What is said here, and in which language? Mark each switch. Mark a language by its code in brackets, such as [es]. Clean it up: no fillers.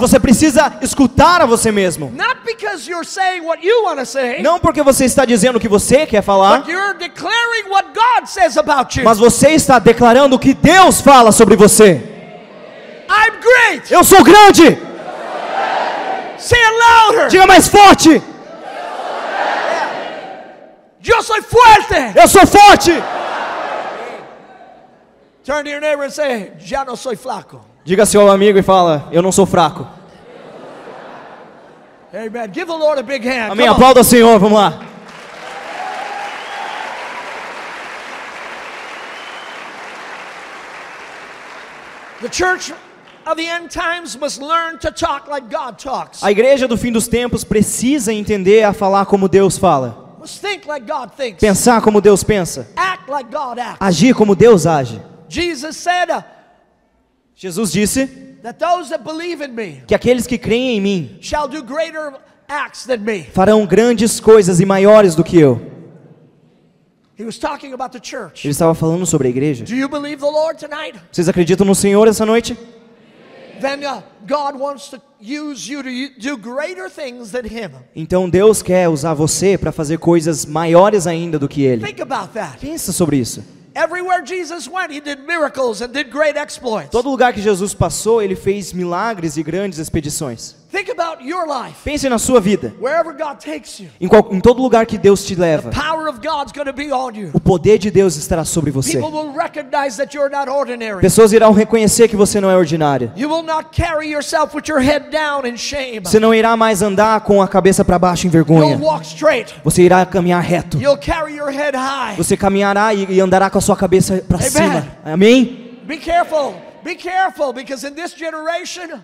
[pt] Você precisa escutar a você mesmo. [en] Not because you're saying what you want to say, [pt] Não porque você está dizendo o que você quer falar, [en] but you're declaring what God says about you. [pt] mas você está declarando o que Deus fala sobre você. [en] I'm great. [pt] Eu sou grande. [en] Say it louder. [pt] Diga mais forte. [es] Yo soy fuerte. [pt] Eu sou forte. [en] Turn to your neighbor and say, [es] ya no soy flaco. [pt] Diga ao seu amigo e fala, eu não sou fraco. [en] Amen. Give the Lord a big hand. [pt] Amém. [en] Come on. [pt] Aplauda ao Senhor. Vamos lá. [en] The church of the end times must learn to talk like God talks. [pt] A igreja do fim dos tempos precisa entender a falar como Deus fala. [en] Must think like God thinks. [pt] Pensar como Deus pensa. [en] Act like God acts. [pt] Agir como Deus age. [en] Jesus said [pt] Jesus disse [en] that those that believe in me [pt] que aqueles que creem em mim [en] shall do greater acts than me. [pt] farão grandes coisas e maiores do que eu. [en] He was talking about the church. [pt] Ele estava falando sobre a igreja. [en] Do you believe the Lord tonight? [pt] Vocês acreditam no Senhor essa noite? [en] Then God wants to use you to do greater things than Him. [pt] Então Deus quer usar você para fazer coisas maiores ainda do que Ele. [en] Think about that. [pt] Pensa sobre isso. [en] Everywhere Jesus went, He did miracles and did great exploits. [pt] Todo lugar que Jesus passou, Ele fez milagres e grandes expedições. [en] Think about your life. [pt] Pense na sua vida. [en] Wherever God takes you, [pt] Em todo lugar que Deus te leva, [en] power of God's going to be on you. [pt] o poder de Deus estará sobre você. [en] People will recognize that you're not ordinary. [pt] Pessoas irão reconhecer que você não é ordinário. [en] You will not carry yourself with your head down in shame. [pt] Você não irá mais andar com a cabeça para baixo em vergonha. [en] You'll walk straight. [pt] Você irá caminhar reto. [en] You'll carry your head high. [pt] Você caminhará e andará com a sua cabeça para cima. Amém? [en] Be careful. Be careful, because in this generation,